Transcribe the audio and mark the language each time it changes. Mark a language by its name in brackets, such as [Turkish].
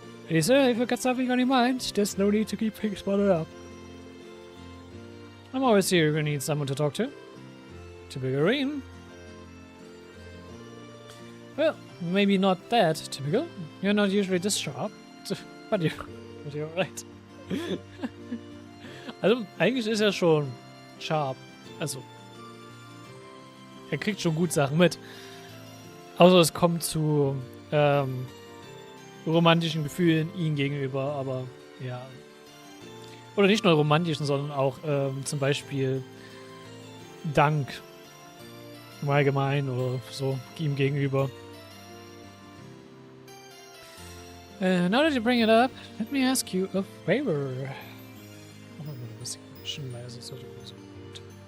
[English] Lisa, if you've got something on your mind, there's no need to keep things bottled up. I'm always here if you need someone to talk to. Typical Reem. Well, maybe not that typical. You're not usually this sharp. But you're right. [German] Also, eigentlich ist er schon sharp. Also, er kriegt schon gut Sachen mit. Außer es kommt zu romantischen Gefühlen ihm gegenüber, aber ja. Oder nicht nur romantischen, sondern auch zum Beispiel Dank im Allgemeinen oder so ihm gegenüber. [English] Now that you bring it up, let me ask you a favor. [German] Oh, ein bisschen leise, sollte so gut.